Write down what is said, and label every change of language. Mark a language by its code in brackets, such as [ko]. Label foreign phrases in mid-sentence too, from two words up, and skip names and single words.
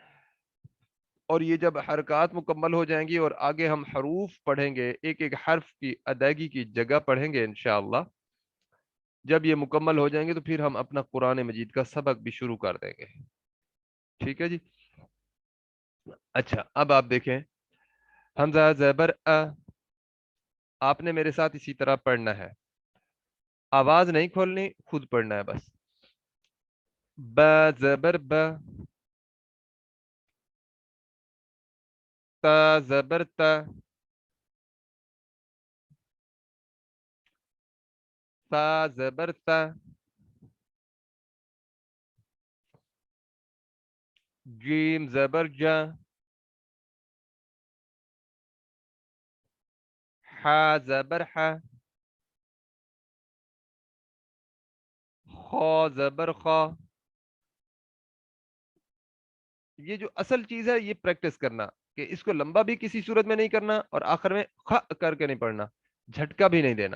[ur] اور یہ جب حرکات مکمل ہو جائیں گی اور آگے ہم حروف پڑھیں گے، ایک ایک حرف کی ادائیگی کی جگہ پڑھیں گے انشاءاللہ، جب یہ مکمل ہو جائیں گے تو پھر ہم اپنا قرآن مجید کا سبق بھی شروع کر دیں گے۔ ٹھیک ہے جی؟ اچھا، اب آپ دیکھیں حمزہ زبر آپ نے میرے ساتھ اسی طرح پڑھنا ہے، آواز نہیں کھولنی، خود پڑھنا ہے بس۔ ب زبر ب، تا زبر تا، تا زبر تا، جیم زبر جا، حا زبر حا، خا زبر خا۔ یہ جو اصل چیز ہے یہ پریکٹس کرنا، کہ اس کو لمبا بھی کسی صورت میں نہیں کرنا اور آخر میں خ کر کے نہیں پڑھنا، جھٹکا بھی نہیں دینا۔